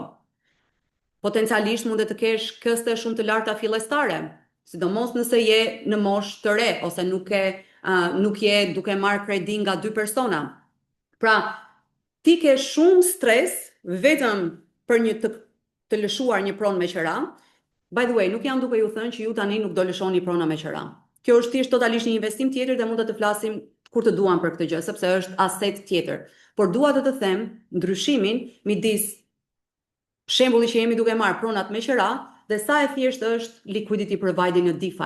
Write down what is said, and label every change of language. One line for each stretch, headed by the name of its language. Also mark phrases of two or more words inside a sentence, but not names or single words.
Albanian: Potencialisht mund të kesh këste shumë të larta fillestare, sidomos nëse je në moshë të re ose nuk je duke marrë kredi nga 2 persona. Pra, ti ke shumë stres vetëm për të lëshuar një pronë me qira.
English: By the way,
Albanian: nuk jam duke ju thënë që ju tani nuk do lëshoni prona me qira. Kjo është thjesht totalisht një investim tjetër dhe mund të flasim kur të duam për këtë gjë, sepse është aset tjetër. Por dua të them ndryshimin midis shembulli që jemi duke marrë pronat me qira dhe sa e thjesht është
English: liquidity providing
Albanian: në DeFi.